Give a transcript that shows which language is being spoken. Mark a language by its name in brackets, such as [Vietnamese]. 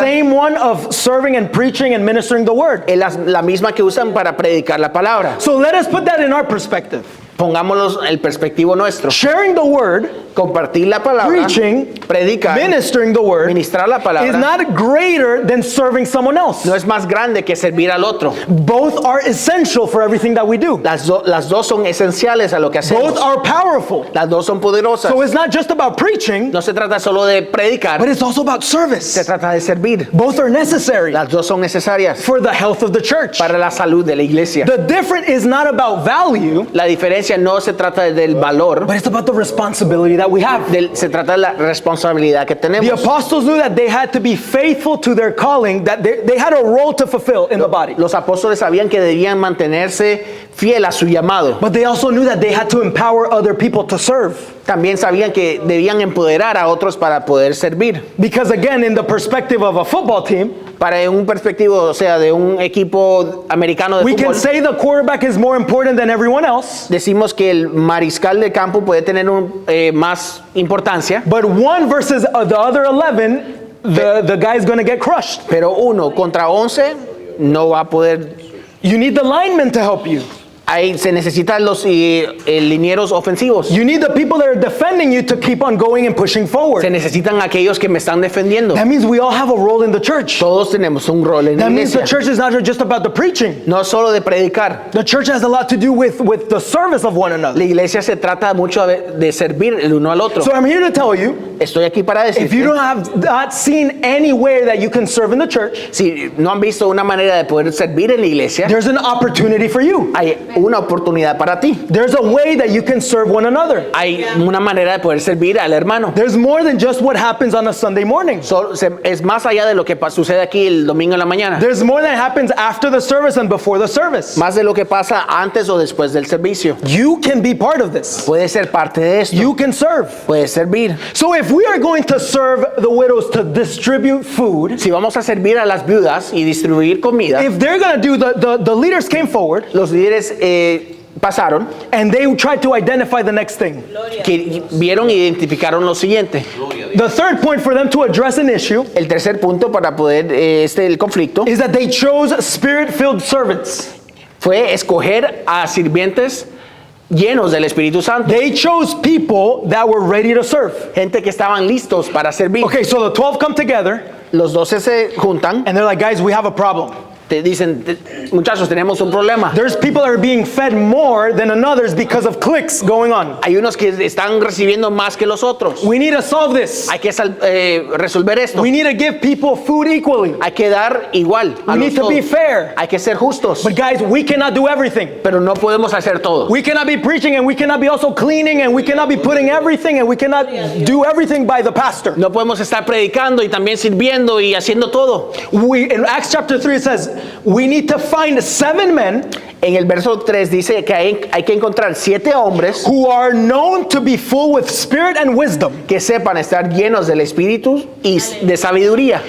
[English] same one of serving and preaching and ministering the word. [Spanish] es la misma que usan para predicar la palabra. [English] So let us put that in our perspective. [Spanish] Pongámoslo el perspectivo nuestro. [English] Sharing the word, [Spanish] Compartir la palabra, [English] preaching, [Spanish] predicar, [English] ministering the word [Spanish] ministrar la [English] is [Spanish] palabra, [English] not greater than serving someone else. [Spanish] no es más grande que servir al otro. [English] Both are essential for everything that we do. [Spanish] Las dos son esenciales a lo que hacemos. [English] Both are powerful. [Spanish] Las dos son poderosas. [English] So it's not just about preaching, [Spanish] No se trata solo de predicar, [English] but it's also about [Spanish] se [English] service. [Spanish] trata de servir. [English] Both are necessary [Spanish] Las dos son necesarias [English] for the health of the church. [Spanish] para la salud de la iglesia. [English] The difference is not about value, [Spanish] La diferencia no se trata del valor, [English] but it's about the responsibility that we have. [Spanish] se trata de la responsabilidad que [English] The [Spanish] tenemos. [English] apostles knew that they had to be faithful to their calling, that they had a role to fulfill in the body. [Spanish] Los apóstoles sabían que debían mantenerse fiel a su llamado. [English] But they also knew that they had to empower other people to serve. [Spanish] También sabían que debían empoderar a otros para poder servir. [English] Because again, in the perspective of a football team, [Spanish] Para un perspectivo, o sea, de un equipo americano de [English] we can [Spanish] fútbol, [English] say the quarterback is more important than everyone else, [Spanish] decimos que el mariscal de campo puede tener más importancia, [English] but one versus the other 11, the guy is going to get crushed. [Spanish] pero 1 contra 11 no va a poder [English] You need the linemen to help you. [Spanish] Ahí se necesitan los linieros ofensivos. [English] You need the people that are defending you to keep on going and pushing [Spanish] Se [English] forward. [Spanish] necesitan aquellos que me están defendiendo. [English] That means we all have a role in the church. [Spanish] Todos tenemos un rol en la [English] That means the [Spanish] iglesia. [English] church is not just about the preaching. [Spanish] No solo de predicar. [English] The church has a lot to do with the service of one another. [Spanish] La iglesia se trata mucho de servir el uno al otro. [English] So I'm here to tell you, [Spanish] Estoy aquí para [English] if you [Spanish] decirte, [English] don't have not seen any way that you can serve in the church, [Spanish] si no han visto una manera de poder servir en la iglesia, [English] there's an opportunity for you. [Spanish] hay una oportunidad para ti. [English] There's a way that you can serve one another. [Spanish] Hay una manera de poder servir al hermano. [English] There's more than just what happens on a Sunday morning. [Spanish] Es más allá de lo que sucede aquí el domingo en la mañana. [English] There's more that happens after the service and before the service. [Spanish] Más de lo que pasa antes o después del servicio. [English] You can be part of this. [Spanish] Puede ser parte de esto. [English] You can serve. [Spanish] Puede servir. [English] So if we are going to serve the widows to distribute food, [Spanish] Si vamos a servir a las viudas y distribuir comida, [English] if they're going to do, the leaders came forward [Spanish] los líderes pasaron, [English] and they tried to identify the next thing. [Spanish] que vieron e identificaron lo siguiente. [English] The third point for them to address an issue [Spanish] El tercer punto para poder el conflicto [English] is that they chose spirit-filled servants. [Spanish] fue escoger a sirvientes llenos del Espíritu Santo. [English] They chose people that were ready to serve. [Spanish] Gente que estaban listos para servir. [English] Okay, so the 12 come together [Spanish] Los 12 se juntan, [English] and they're like, guys, we have a problem. [Spanish] te dicen, muchachos, tenemos un problema. [English] There's people that are being fed more than others because of cliques going on. [Spanish] Hay unos que están recibiendo más que los otros. [English] We need to solve this. [Spanish] Hay que resolver esto. [English] We need to give people food equally. [Spanish] Hay que dar igual a [English] We need to be [Spanish] todos. [English] fair. [Spanish] Hay que ser justos, [English] But guys, we cannot do everything. [Spanish] pero no podemos hacer todo. [English] We cannot be preaching and we cannot be also cleaning and we cannot be putting everything and we cannot do everything by the pastor. [Spanish] No podemos estar predicando y también sirviendo y haciendo todo. [English] In Acts chapter 3 it says, we need to find 7 men [Spanish] En el verso 3 dice que hay que encontrar 7 hombres [English] who are known to be full with spirit and wisdom. [Spanish] que sepan estar llenos del Espíritu y de sabiduría.